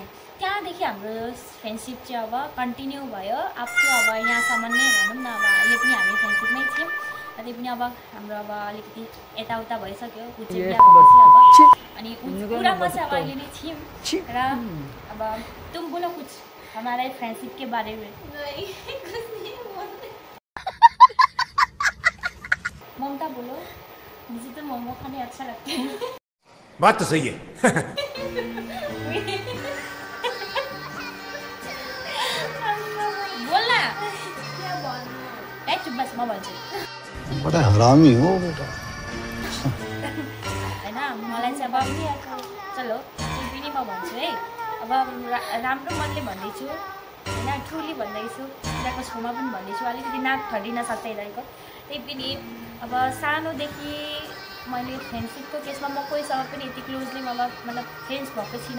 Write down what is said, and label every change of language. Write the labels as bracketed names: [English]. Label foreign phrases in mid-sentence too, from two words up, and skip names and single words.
[Nepali] त्यहाँदेखि हाम्रो फ्रेन्डशिप चाहिँ अब कन्टिन्यू भयो अब यहाँसम्म नै भनौँ न। अब अहिले पनि हामी फ्रेन्डशिपमै थियौँ। त्यही पनि अब हाम्रो अब अलिकति यताउता भइसक्यो, ऊ चाहिँ बिहा भएपछि अब, अनि पुरामा चाहिँ अब अहिले नै थियौँ। र अब [Hindi] तुम बोलो कुछ हमारे फ्रेंडशिप के बारे में। ममता बोलो, मुझे तो मोमो खाने अच्छा लगता है। बात तो सही है। बोलना क्या बोलना है, चुप बस [Nepali] म भन्छु। [Hindi] बड़ा हरामी हो बेटा [Nepali] हैन, मलाई चाहिँ अब चलो त्यही पनि म भन्छु है। अब राम्रो मनले भन्दैछु होइन, ट्रुली भन्दैछु, यिनीहरूको छेउमा पनि भन्दैछु, अलिकति नाक ठडिन सक्छ यिनीहरूको। त्यही पनि अब सानोदेखि मैले फ्रेन्डसिपको केसमा म कोहीसँग पनि यति क्लोजली मतलब फ्रेन्ड्स भएको छैन।